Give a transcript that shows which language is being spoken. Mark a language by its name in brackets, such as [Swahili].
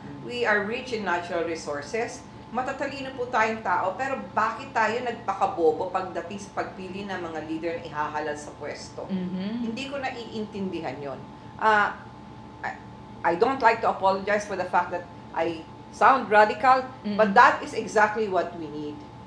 [English] We are rich in natural resources. [Filipino] Matatalino po tayong tao, pero bakit tayo nagpakabobo pagdating sa pagpili ng mga leader na ihahalal sa pwesto? Hindi ko naiintindihan yon. [English] I don't like to apologize for the fact that I sound radical, but that is exactly what we need.